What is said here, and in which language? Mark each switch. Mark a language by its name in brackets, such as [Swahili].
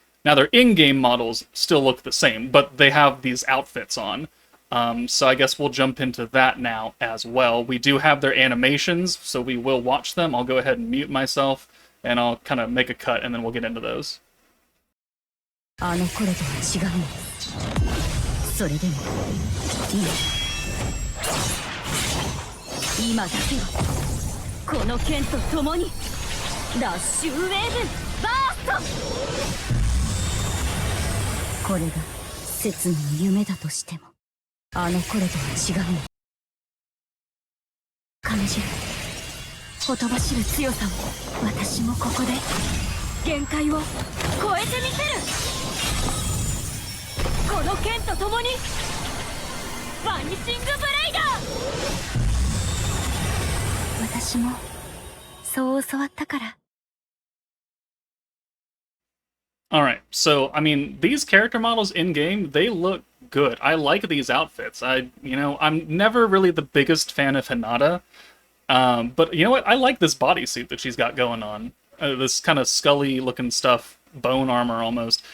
[English] Now, their in-game models still look the same, but they have these outfits on. So I guess we'll jump into that now as well. We do have their animations, so we will watch them. I'll go ahead and mute myself, and I'll kind of make a cut, and then we'll get into those. [Japanese] あの頃とは違うの。それでも今だけはこの剣と共にラッシュウェーブバースト。これが切の夢だとしてもあの頃とは違うの。感じるほとばしる強さを私もここで限界を超えてみせる。この剣と共にバニシングブレイド。私もそう教わったから。 [English] Alright, so, I mean, these character models in-game, they look good. I like these outfits. I'm never really the biggest fan of Hinata, but you know what? I like this bodysuit that she's got going on. This kind of Scully-looking stuff, bone armor almost.